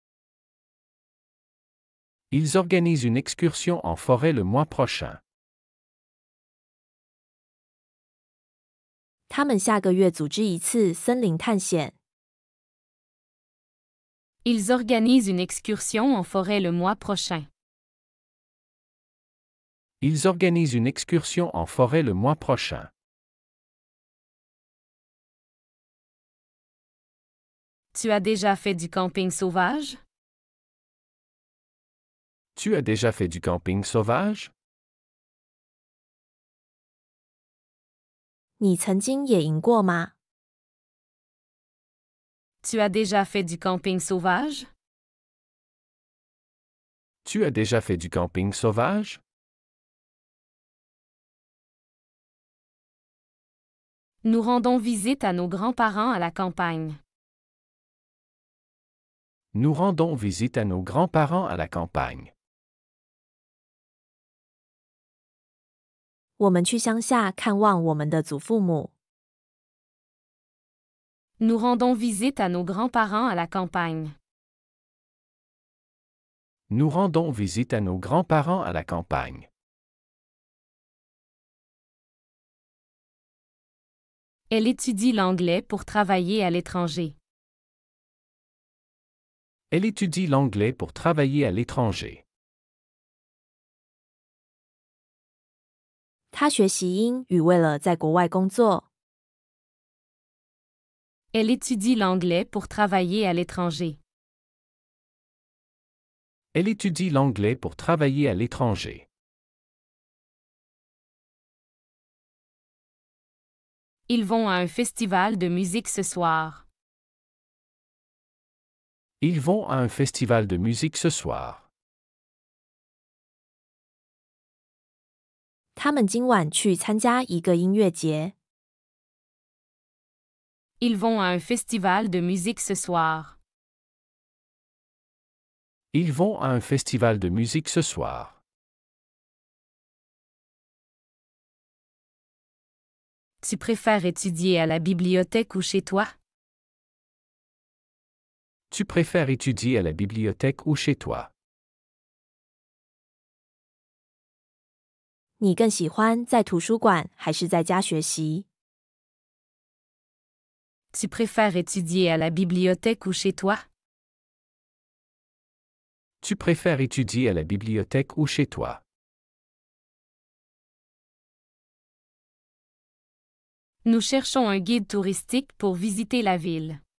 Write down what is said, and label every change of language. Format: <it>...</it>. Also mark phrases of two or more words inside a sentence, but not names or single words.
<fr>Ils organisent une excursion en forêt le mois prochain.</fr> <zh>他们下个月组织一次森林探险。</zh> <fr>Ils organisent une excursion en forêt le mois prochain. Ils organisent une excursion en forêt le mois prochain. Tu as déjà fait du camping sauvage? Tu as déjà fait du camping sauvage?</fr> <zh>你曾经野营过吗？</zh> <fr>Tu as déjà fait du camping sauvage? Tu as déjà fait du camping sauvage? Nous rendons visite à nos grands-parents à la campagne. Nous rendons visite à nos grands-parents à la campagne.</fr> <zh>我们去乡下看望我们的祖父母。</zh> <fr>Nous rendons visite à nos grands-parents à la campagne. Nous rendons visite à nos grands-parents à la campagne. Elle étudie l'anglais pour travailler à l'étranger. Elle étudie l'anglais pour travailler à l'étranger.</fr> <zh>他学习英语为了在国外工作。</zh> <fr>Elle étudie l'anglais pour travailler à l'étranger. Elle étudie l'anglais pour travailler à l'étranger. Ils vont à un festival de musique ce soir. Ils vont à un festival de musique ce soir.</fr> <zh>他们今晚去参加一个音乐节。</zh> <fr>Ils vont à un festival de musique ce soir. Ils vont à un festival de musique ce soir. Tu préfères étudier à la bibliothèque ou chez toi? Tu préfères étudier à la bibliothèque ou chez toi?</fr> <zh>你更喜欢在图书馆还是在家学习？</zh> <fr>Tu préfères étudier à la bibliothèque ou chez toi? Tu préfères étudier à la bibliothèque ou chez toi? Nous cherchons un guide touristique pour visiter la ville.</fr>